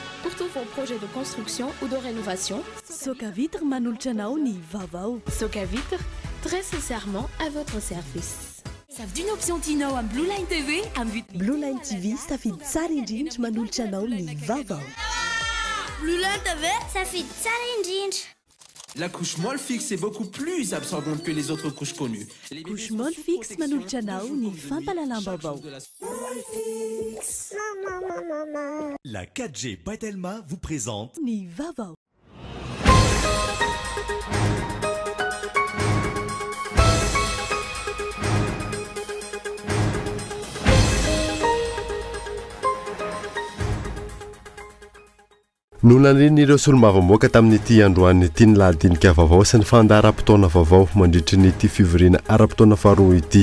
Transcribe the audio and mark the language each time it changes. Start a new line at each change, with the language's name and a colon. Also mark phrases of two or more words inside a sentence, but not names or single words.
French: pour tous vos projets de construction ou de rénovation.
Malagasy: Socavitre manolotra anao ny vaovao. Socavitre,
French: très sincèrement à votre service. Savy d'une option Tino à Blue Line TV à but.
Malagasy: Blue Line TV safidy tsara indrindra manolotra anao ny vaovao. Blue Line TV safidy tsara indrindra.
French: La couche molle fixe est beaucoup plus absorbante que les autres couches connues. Couche molle fixe
Malagasy: manolotra anao ny fampalalam-baovao.
French: La 4G Patelma vous présente
Malagasy: ny vaovao. Nolanian'ireo solombavamboaka tamin'ity androany ity ny lahadinika vaovao sy ny fandaharam-potoana vaovao mandritra n'ity fivoriana ara-potoana faharoa ity.